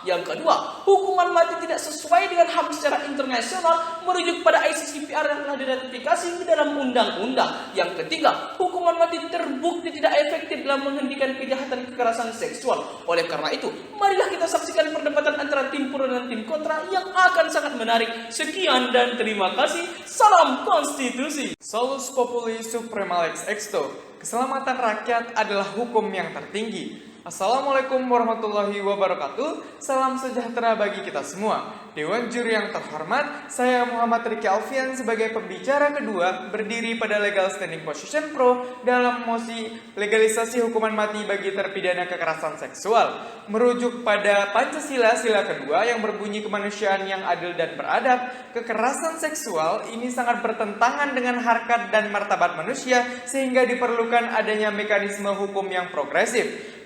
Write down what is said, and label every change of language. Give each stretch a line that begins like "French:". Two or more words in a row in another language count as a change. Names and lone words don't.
Indonesian: Yang kedua, hukuman mati tidak sesuai dengan HAM secara internasional, merujuk pada ICCPR yang telah diratifikasi di dalam undang-undang. Yang ketiga, hukuman mati terbukti tidak efektif dalam menghentikan kejahatan kekerasan seksual. Oleh karena itu, marilah kita saksikan perdebatan antara tim pro dan tim kontra yang akan sangat menarik. Sekian dan terima kasih. Salam konstitusi.
Latin: Solus populi suprema lex exto.
Indonesian: Keselamatan rakyat adalah hukum yang tertinggi.
Arabic: السلام عليكم ورحمة الله وبركاته.
Indonesian: Salam sejahtera bagi kita semua. Dewan juri yang terhormat, saya Muhammad Riki Alfian sebagai pembicara kedua berdiri pada
English: legal standing position
Indonesian: pro dalam mosi legalisasi hukuman mati bagi terpidana kekerasan seksual. Merujuk pada Pancasila sila kedua yang berbunyi kemanusiaan yang adil dan beradab, kekerasan seksual ini sangat bertentangan dengan harkat dan martabat manusia sehingga diperlukan adanya mekanisme hukum yang progresif.